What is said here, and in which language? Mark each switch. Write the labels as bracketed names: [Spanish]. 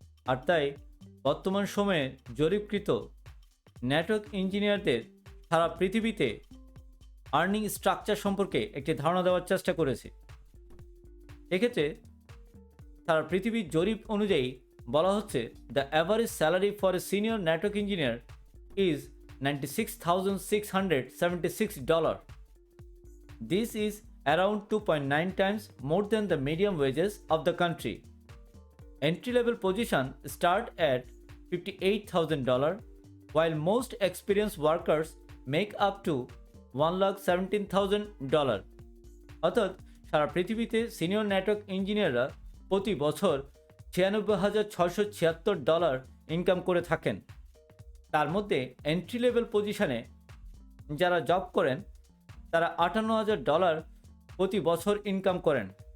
[Bangla] আর তাই বর্তমান সময়ে জরিপকৃত নেটওয়ার্ক ইঞ্জিনিয়ারদের সারা পৃথিবীতে আর্নিং স্ট্রাকচার সম্পর্কে একটি ধারণা দেওয়ার চেষ্টা করেছি। এক্ষেত্রে সারা পৃথিবীর জরিপ অনুযায়ী বলা হচ্ছে [English] The average salary for a senior network engineer is $96,676. This is around 2.9 times more than the median wages of the country. Entry-level position start at $58,000, while most experienced workers make up to $1,17,000. [Bangla] অর্থাৎ সারা পৃথিবীতে senior network ইঞ্জিনিয়াররা প্রতি বছর $96,676 income করে থাকেন। তার মধ্যে entry level পজিশনে যারা জব করেন তারা $58,000 প্রতি বছর ইনকাম করেন।